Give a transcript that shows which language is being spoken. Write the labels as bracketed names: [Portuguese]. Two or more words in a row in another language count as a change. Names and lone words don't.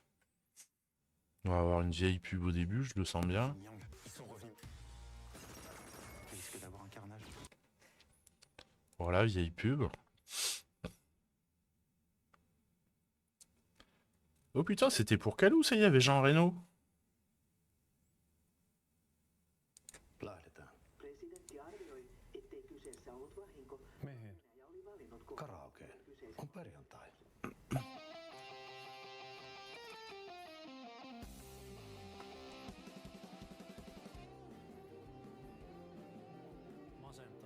[French] On va avoir une vieille pub au début, je le sens bien. Voilà, vieille pub. Oh putain, c'était pour Calou, ça y est, il y avait Jean Reno. [Finnish] Lähdetään. Presidentti arvioi, ettei kyseessä ollut vahinko. Mihin? Ja oli valinnut Karaokeen. On perjantai. Masentaa.